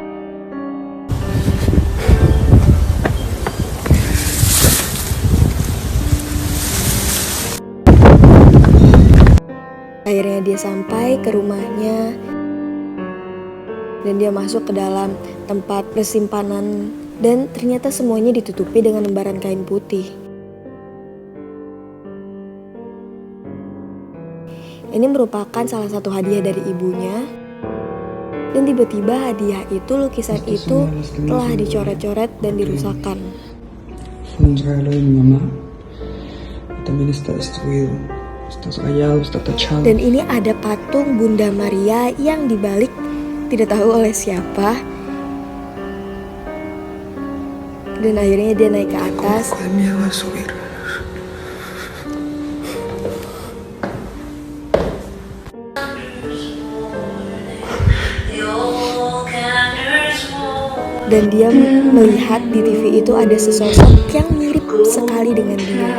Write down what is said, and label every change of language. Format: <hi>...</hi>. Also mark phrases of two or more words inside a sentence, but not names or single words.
<id>Akhirnya dia sampai ke rumahnya dan dia masuk ke dalam tempat persimpanan dan ternyata semuanya ditutupi dengan lembaran kain putih. Ini merupakan salah satu hadiah dari ibunya. Dan tiba-tiba hadiah itu, lukisan itu telah dicoret-coret dan dirusakkan.</id> <es>Un regalo de mi mamá. También está destruido. Está rayado, está tachado.</es> <id>Dan ini ada patung Bunda Maria yang dibalik tidak tahu oleh siapa. Dan akhirnya dia naik ke atas. Dan dia melihat di TV itu ada sesosok yang mirip sekali dengan dia.</id>